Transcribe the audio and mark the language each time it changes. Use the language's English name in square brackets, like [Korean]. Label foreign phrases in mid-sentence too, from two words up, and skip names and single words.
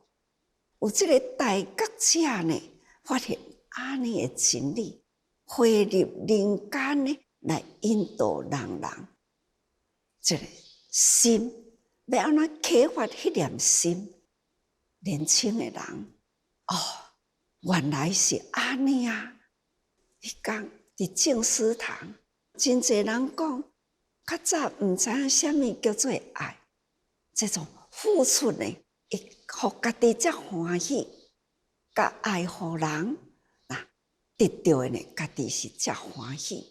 [Min Nan Chinese] 有这个大觉者呢，发现安尼的真理，汇入人间呢，来引导人人。这个心要安怎启发迄念心？年轻的人，原来是安尼啊！迄天伫静思堂，真侪人讲，较早毋知影啥物叫做爱，这种付出呢，会互家己才欢喜，甲爱互人，得到的呢，家己是才欢喜。